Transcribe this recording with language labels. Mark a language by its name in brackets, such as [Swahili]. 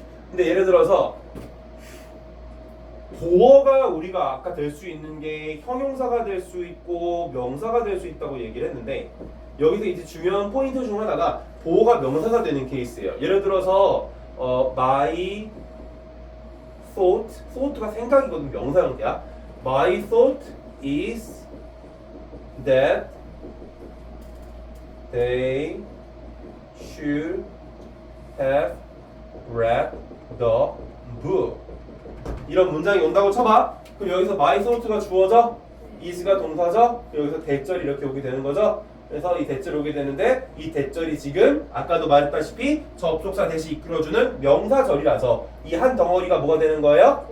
[Korean] 근데 예를 들어서 보어가 우리가 아까 될 수 있는 게 형용사가 될 수 있고 명사가 될 수 있다고 얘기를 했는데 여기서 이제 중요한 포인트 중 하나가 보어가 명사가 되는 케이스예요. 예를 들어서 [English] my thought [Korean] 가 생각이거든. 명사 형태야. [English] My thought is that they should have read the book. [Korean] 이런 문장이 온다고 쳐봐. 그럼 여기서 [English] my thought [Korean] 가 주어져, is가 동사죠. 여기서 대절이 이렇게 오게 되는 거죠. 그래서 이 대절이 오게 되는데 이 대절이 지금 아까도 말했다시피 접속사 대시 이끌어주는 명사절이라서 이 한 덩어리가 뭐가 되는 거예요?